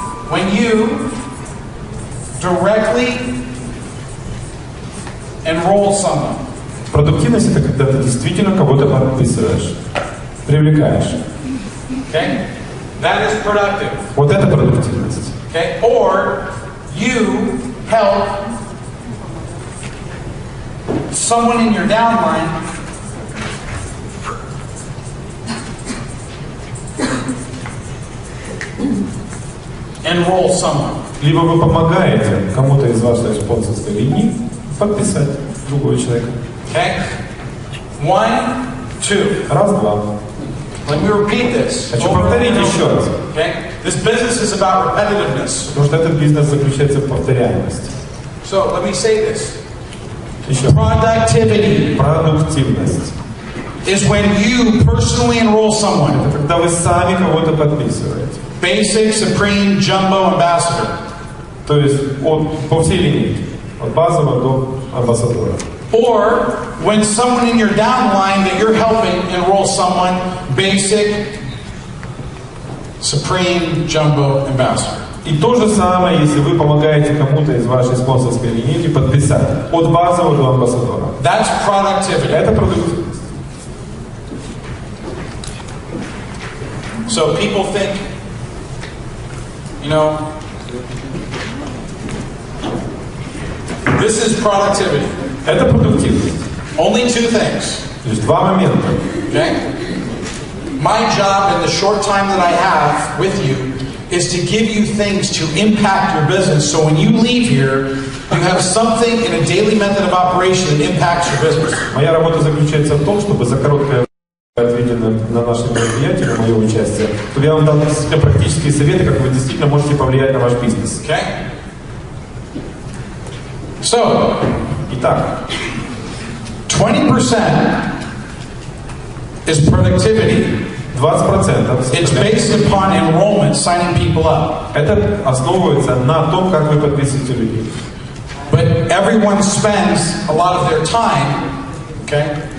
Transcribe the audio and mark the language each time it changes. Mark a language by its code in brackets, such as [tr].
[en] When you directly enroll someone. [ru] Продуктивность — это когда ты действительно кого-то подписываешь, привлекаешь. [en] Okay? That is productive. [ru] Вот это продуктивность. [en] Okay? Or you help someone in your downline enroll someone. [ru] Либо вы помогаете кому-то из вашей спонсорской линии подписать другого человека. [en] Okay? 1, 2. [ru] Раз, два. [en] Let me repeat this. [ru] Хочу повторить еще раз. [en] Okay? This business is about repetitiveness. [ru] Потому что этот бизнес заключается в повторяемости. [en] So let me say this. [ru] Еще. [en] Productivity [ru] Продуктивность. [en] is when you personally enroll someone. [ru] Это когда вы сами кого-то подписываете. [en] Basic, Supreme, Jumbo, Ambassador. [ru] То есть по всей линии. От базового до амбассадора. [en] Or when someone in your downline that you're helping enroll someone, Basic, Supreme, Jumbo, Ambassador. [ru] И то же самое, если вы помогаете кому-то из вашей спонсорской линейки подписать от базового до амбассадора. [en] That's productivity. [ru] Это продуктивность. [en] So people think, this is productivity. [ru] Это продуктивность. [en] Only two things. [ru] То есть два момента. [en] Okay? My job in the short time that I have with you is to give you things to impact your business. So when you leave here, you have something in a daily method of operation that impacts your business. [ru] Моя работа заключается в том, чтобы за короткое отведено на нашем мероприятии, на мое участие, чтобы я вам дал практические советы, как вы действительно можете повлиять на ваш бизнес. [en] Okay? So, [ru] Итак, [en] 20% is productivity. [ru] 20% [en] It's based upon enrollment, signing people up. [ru] это основывается на том, как вы подписываете людей. [en] But everyone spends a lot of their time, okay?